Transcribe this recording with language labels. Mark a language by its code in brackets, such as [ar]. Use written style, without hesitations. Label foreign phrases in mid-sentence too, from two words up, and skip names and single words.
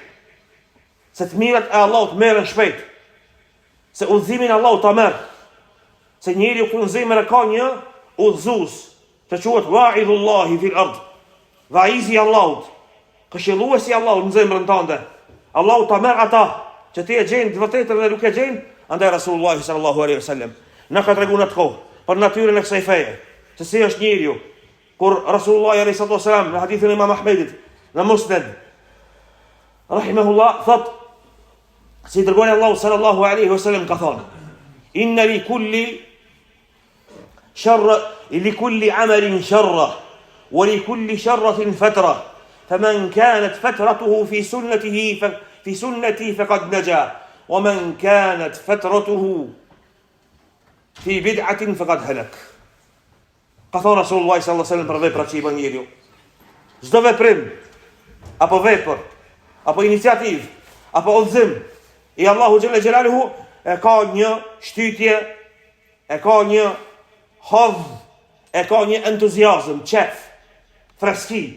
[sq] Se të mirat e Allahut merren shpejt. Se udhëzimin e Allahut ta merr. Se njeriu kur në zemër ka një udhëzues, që quhet [ar] واعظ الله في الأرض. [sq] Vaizi i Allahut, këshilluesi i Allahut në zemrën tënde. Allahu ta merr ata që ti e gjen të vërtetën dhe nuk e gjen, andaj [ar] رسول الله صلى الله عليه وسلم [sq] na ka treguar atë kohë për natyrën e kësaj feje. Se si është njeriu, kur [ar] رسول الله عليه وسلم [sq] në hadithin e Imam Ahmedit në Musnad rahimahullah thot, si dërgoi Allahu [ar] صلى الله عليه وسلم [sq] ka thonë: [ar] إن لكل عمل شرة ولكل شرة فترة فمن كانت فترته في سنة فقد نجا ومن كانت فترته في بدعة فقد هلك. [sq] Ka thonë [ar] رسول الله صلى الله عليه وسلم [sq] për veprat që i bën njeriu. Çdo veprim apo vepër apo iniciativë apo udhëzim i Allahu [ar] جل جلاله [sq] e ka një shtytje, e ka një hadh, e ka një entuziazm, qef, freski.